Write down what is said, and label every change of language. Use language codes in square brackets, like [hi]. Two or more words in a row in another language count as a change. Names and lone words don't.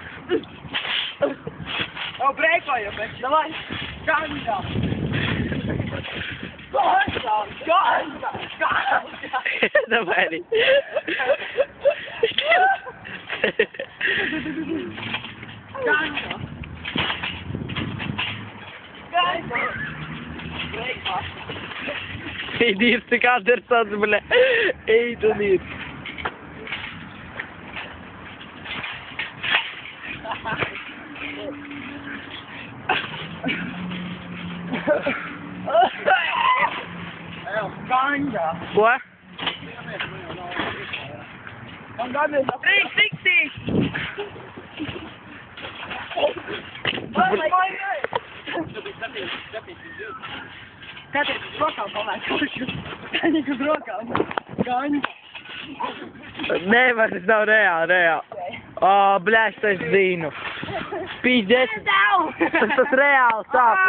[ru] О, брейкою, давай. Гanja! Ganja! Ganja! Ganja! Давай. Ganja! Ganja! Brejka! Иди, ты кадр, бля. Эй, ты нет. Ganja! [en] What? I'm gonna 360! Oh my God! [lv] Kāpēc es rokām palaidu? Kāpēc es rokām? Ganja! Nevar, tas nav reāli. O, bļaļ, es zinu. Pīdēs. Tas reāli sāp.